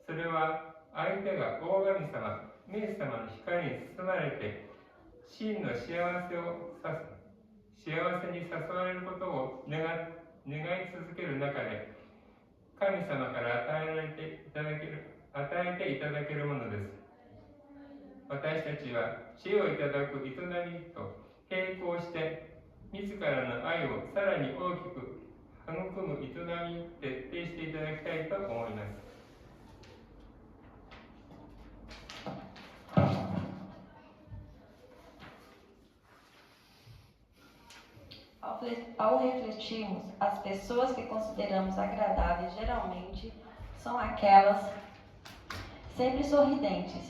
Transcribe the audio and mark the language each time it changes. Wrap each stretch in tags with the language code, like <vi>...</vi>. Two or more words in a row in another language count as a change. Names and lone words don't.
<ja>それは相手が大神様、イエス様の光に包まれて真の幸せに誘われることを願い続ける中で、神様から与えていただけるものです。私たちは知恵をいただく営みと並行して自らの愛をさらに大きく育む営みに徹底していただきたいと思います。</ja> <pt>Ao refletirmos, as pessoas que consideramos agradáveis geralmente são aquelas sempre sorridentes.</pt>